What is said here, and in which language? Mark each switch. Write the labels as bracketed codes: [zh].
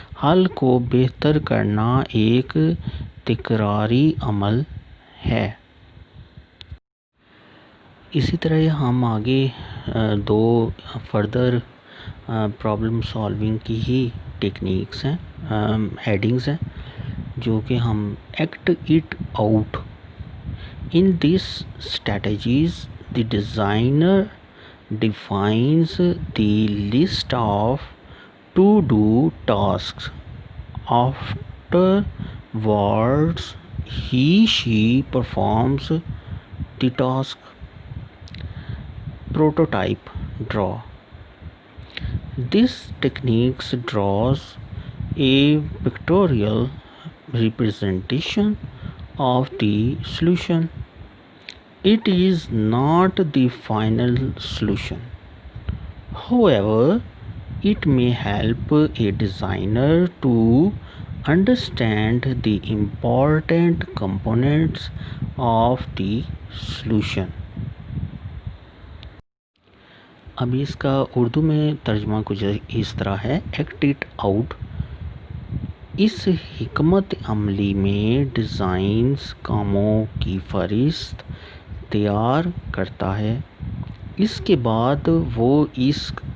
[ur] حل کو بہتر کرنا ایک تکراری عمل ہے. اسی طرح ہم آگے دو فردر پرابلم سالونگ کی ہی ٹیکنیکس ہیں، ہیڈنگز ہیں، جو کہ ہم [en] Act it out. In these strategies the designer defines the list of to-do tasks. Afterwards, she performs the task. Prototype draw. This technique draws a pictorial representation of the solution. It is not the final solution. However, it may help a designer to understand the important components of the solution. [ur] اب اس کا اردو میں ترجمہ کچھ اس طرح ہے: [en] Act it out. [ur] اس حکمت عملی میں ڈیزائنرز کاموں کی فہرست تیار کرتا ہے. اس کے بعد وہ اس